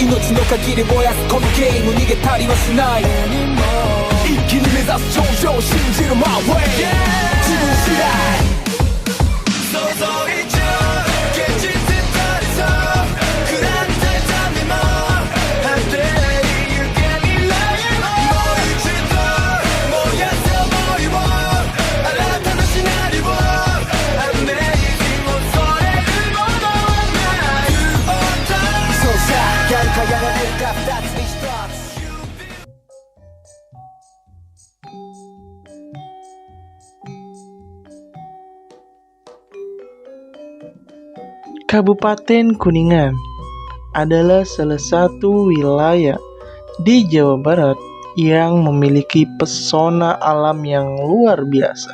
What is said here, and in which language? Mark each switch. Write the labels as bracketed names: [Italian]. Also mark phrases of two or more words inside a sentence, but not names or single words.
[Japanese] 命の限り燃やすこのゲーム逃げたりはしない一気に目指す頂上信じる [English] My way [Japanese] 自分次第想像以上現実たりそう食らった痛みも果てに行け未来へもう一度燃やす想いを新たなシナリオ Amazing 恐れるものはないそうさやるかやられるか二つに一つ [Indonesian] Kabupaten Kuningan adalah salah satu wilayah di Jawa Barat yang memiliki pesona alam yang luar biasa.